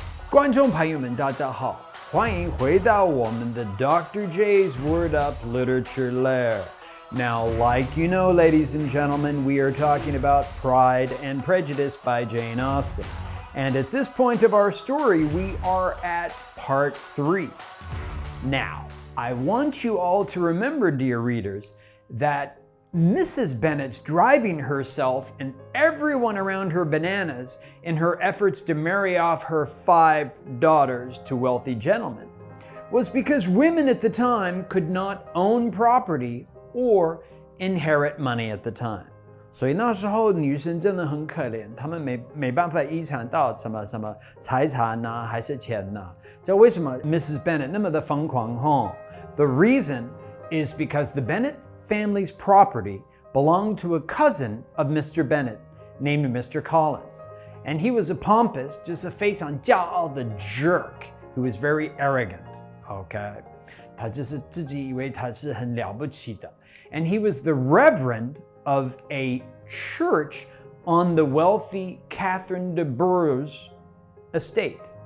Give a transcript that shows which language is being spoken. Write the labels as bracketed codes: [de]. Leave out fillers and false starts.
[zh] 观众朋友们，大家好，欢迎回到我们的 Dr. [en] J's Word Up Literature Lair. Now, like you know, ladies and gentlemen, we are talking about Pride and Prejudice by Jane Austen. And at this point of our story, we are at part 3. Now, I want you all to remember, dear readers, that Mrs. Bennet's driving herself and everyone around her bananas in her efforts to marry off her 5 daughters to wealthy gentlemen was because women at the time could not own property or inherit money at the time. [zh] 所以那时候女生真的很可怜，她们没办法遗产到什么财产啊，还是钱啊。这为什么 Mrs. Bennet 那么的疯狂吼？ [en] The reason is because the Bennet family's property belonged to a cousin of Mr. Bennet named Mr. Collins. And he was a pompous, [zh] 就是非常骄傲的 [en] jerk who was very arrogant. Okay? [zh] 他就是自己以为他是很了不起的。 [en] And he was the reverend of a church on the wealthy Catherine de Bourgh's estate.